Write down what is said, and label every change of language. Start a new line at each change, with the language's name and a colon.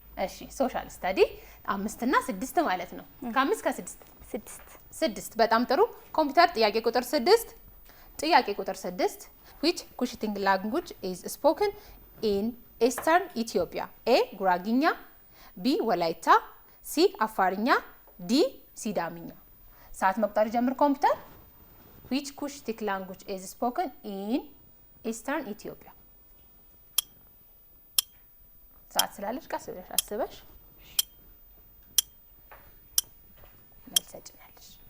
Amharic: እሺ ሶሻል ስተዲ 5 እና 6 ማለት ነው። ከ5 ከ6 6። በጣም ጥሩ። ኮምፒውተር ጥያቄ ቁጥር 6 ጥያቄ ቁጥር 6
English: which Cushitic language is spoken in Eastern Ethiopia?
Amharic: A. ጉራግኛ B. ወላይታ C. አፋርኛ D. ሲዳምኛ። ሰዓት መቁጠር ጀምር ኮምፒውተር።
English: which Cushitic language is spoken in Eastern Ethiopia?
Amharic: ሰዓት ስላለሽ ቀስ ብለሽ አስበሽ መልስ ትሰጪናለሽ።